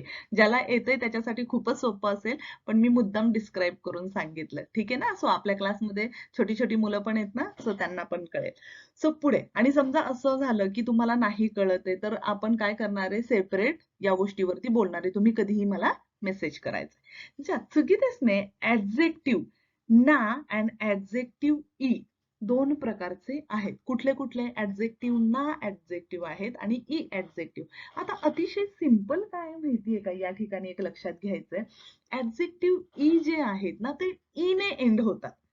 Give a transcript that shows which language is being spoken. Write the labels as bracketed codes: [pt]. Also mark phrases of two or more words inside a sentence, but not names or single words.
[mr] ज्याला येतंय त्याच्यासाठी खूपच सोपं असेल, पण मी मुद्दाम डिस्क्राईब करून सांगितलं. ठीक आहे ना. सो आपल्या क्लासमध्ये छोटी छोटी मुलं पण आहेत ना, सो त्यांना पण कळेल. सो पुढे, आणि समजा असं झालं की तुम्हाला नाही कळत आहे, तर आपण काय करणार आहे, सेपरेट या गोष्टीवरती बोलणार आहे. तुम्ही कधीही मला मेसेज करायचा. [ja] じゃあ次ですね、 [en] adjective na and adjective i [mr] दोन प्रकारचे आहेत. कुठले कुठले? ऍडजेक्टिव्ह ना ऍडजेक्टिव्ह आहेत आणि ई ऍडजेक्टिव्ह. आता अतिशय सिंपल काय माहितीये का, या ठिकाणी एक लक्षात घ्यायचंय. ऍडजेक्टिव्ह ई जे आहेत ना, ते ई ने एंड होतात.